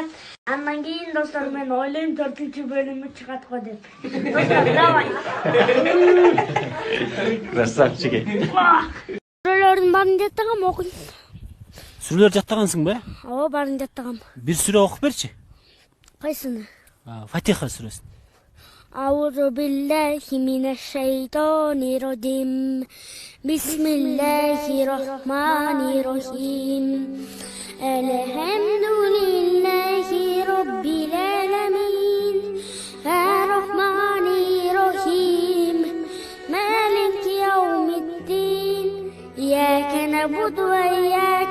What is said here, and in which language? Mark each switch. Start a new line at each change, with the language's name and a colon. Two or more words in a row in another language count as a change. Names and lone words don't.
Kyrgyz: Андан кийин достор, мен ойлойм 4-чү бөлүмү чыгат го деп. Достор, давай. Красавчик. Сүрөлөрдүн баарын жаттагам, окуйм. Сүрөлөр жаттагансыңбы? Ооба, баарын жаттагам. Бир сүрө окуп берчи. Кайсыны? Фатиха сүрөсүн.
Arabic: أعوذ بالله من الشيطان الرجيم بسم الله الرحمن الرحيم الحمد لله رب العالمين الرحمن الرحيم مالك يوم الدين إياك نعبد وإياك